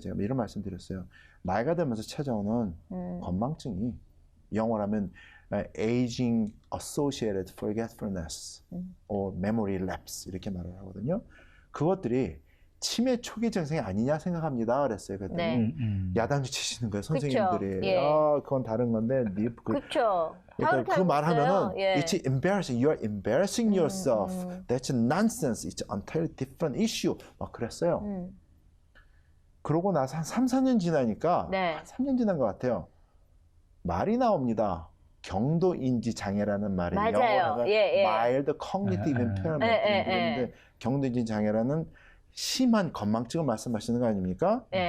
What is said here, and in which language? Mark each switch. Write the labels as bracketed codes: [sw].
[ko] 제가 이런 말씀 드렸어요. 나이가 들면서 찾아오는 건망증이 영어로 하면 [en] aging associated forgetfulness or memory lapse [ko] 이렇게 말을 하거든요. 그것들이 치매 초기 증상이 아니냐 생각합니다. 그랬어요. 그랬더니 야단을 치시는 거예요. 선생님들이. 그건 다른 건데. 그렇죠. 그러니까 그 말하면은 [en] it's embarrassing. You are embarrassing yourself. That's nonsense. It's an entirely different issue. [ko] 막 그랬어요. 그러고 나서 한 3, 4년 지나니까 한 3년 지난 것 같아요. 말이 나옵니다. 경도인지 장애라는 말이 영어로 [en] mild cognitive impairment. [ko] 경도인지 장애라는 심한 건망증을 말씀하시는 거 아닙니까?